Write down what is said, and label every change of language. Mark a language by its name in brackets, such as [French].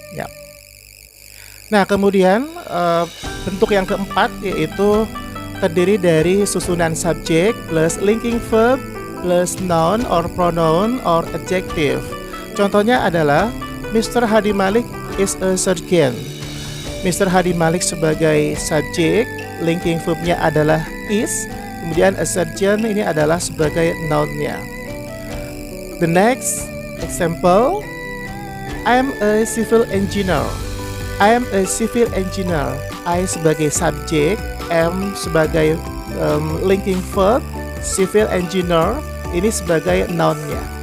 [Indonesian] Ya. Nah, kemudian bentuk yang keempat yaitu terdiri dari susunan subjek plus linking verb plus noun or pronoun or adjective. Contohnya adalah [English] Mr. Hadi Malik is a surgeon. Mr. [Indonesian] Hadi Malik sebagai subjek, linking verbnya adalah is, kemudian a surgeon ini adalah sebagai noun-nya. [English] The next example, I'm a civil engineer. I am a civil engineer. [Indonesian] I sebagai subjek, am sebagai linking verb, civil engineer ini sebagai noun-nya.